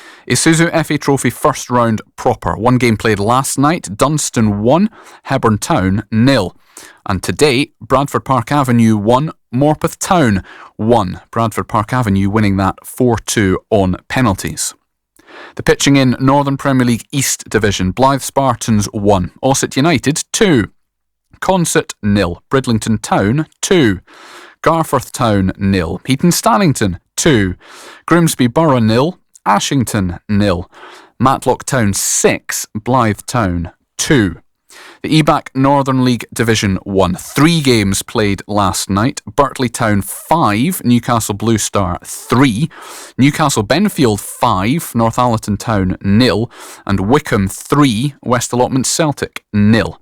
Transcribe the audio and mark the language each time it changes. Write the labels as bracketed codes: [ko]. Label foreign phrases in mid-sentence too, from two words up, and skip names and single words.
[en] Isuzu FA Trophy first round proper. One game played last night. Dunstan 1, Hebburn Town 0. And today, Bradford Park Avenue 1, Morpeth Town 1. Bradford Park Avenue winning that 4-2 on penalties. The pitching in Northern Premier League East Division. Blythe Spartans 1, Ossett United 2. Consett 0, Bridlington Town 2. Garforth Town 0, Heaton Stannington 2. Grimsby Borough 0, Ashington 0. Matlock Town 6, Blythe Town 2. The EBAC Northern League Division 1. 3 games played last night. Birtley Town 5, Newcastle Blue Star 3. Newcastle Benfield 5, Northallerton Town 0. And Wickham 3, West Allotment Celtic 0.